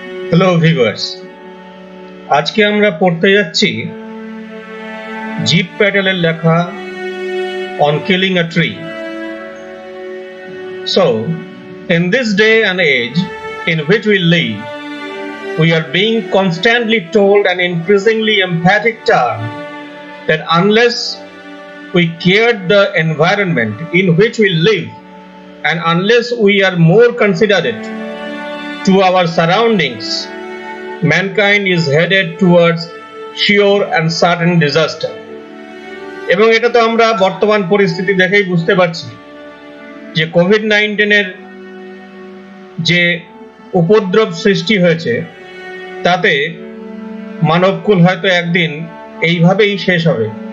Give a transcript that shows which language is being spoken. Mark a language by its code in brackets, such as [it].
[bn] Hello viewers, আজকে আমরা পড়তে যাচ্ছি জিপ প্যাটেলের লেখা on killing a tree. [en] So, in this day and age in which we live, we are being constantly told an increasingly emphatic term that unless we care the environment in which we live and unless we are more considerate to our surroundings, mankind is headed towards sure and certain disaster. [bn] এবং এটা তো আমরা বর্তমান পরিস্থিতি দেখেই বুঝতে পারছি যে কোভিড-19 যে উপদ্রব সৃষ্টি হয়েছে তাতে মানবকুল হয়তো একদিন এইভাবেই শেষ হবে।